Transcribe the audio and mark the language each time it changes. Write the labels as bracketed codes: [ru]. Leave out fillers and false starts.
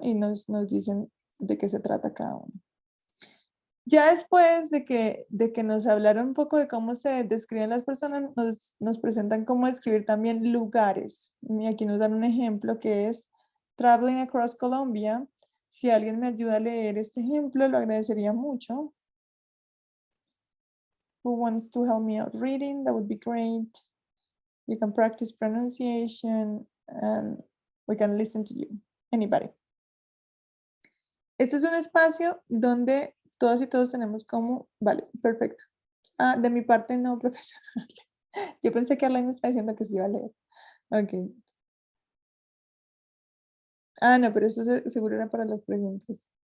[es] Y nos dicen de qué se trata cada uno. Ya después de que nos hablaron un poco de cómo se describen las personas, nos presentan cómo describir también lugares. Y aquí nos dan un ejemplo que es Traveling Across Colombia. Si alguien me ayuda a leer este ejemplo, lo agradecería mucho. [en] Who wants to help me out reading? That would be great. You can practice pronunciation and we can listen to you. Anybody. [es] Este es un espacio donde todas y todos tenemos como, vale, perfecto. Ah, de mi parte no, profesional. Yo pensé que Arlene me estaba diciendo que sí iba a leer. Ok. Ah, no, pero esto seguro era para las preguntas.